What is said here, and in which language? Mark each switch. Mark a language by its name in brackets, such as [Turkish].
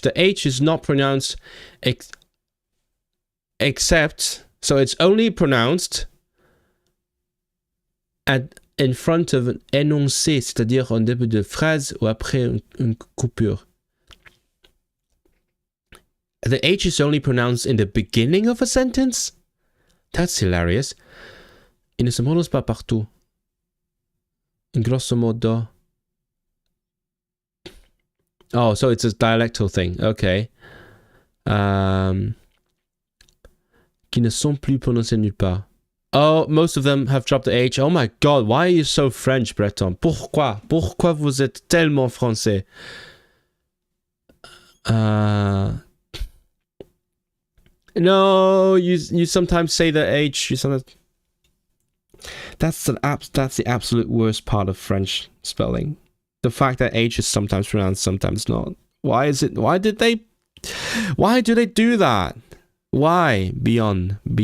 [English] The H is not pronounced except, so it's only pronounced in front of an énoncé, [French] c'est-à-dire en début de phrase ou après une coupure. [English] The H is only pronounced in the beginning of a sentence? That's hilarious. [French] Il ne se prononce pas partout. Grosso modo. [English] Oh, so it's a dialectal thing. Okay. [French] Qui ne sont plus prononcés nulle part. [English] Oh, most of them have dropped the H. Oh my god, why are you so French, Breton? [French] Pourquoi? Pourquoi vous êtes tellement français? [English] No, you sometimes say the H. You sometimes... That's the absolute worst part of French spelling. The fact that H is sometimes pronounced, sometimes not. Why do they do that? Why? Beyond.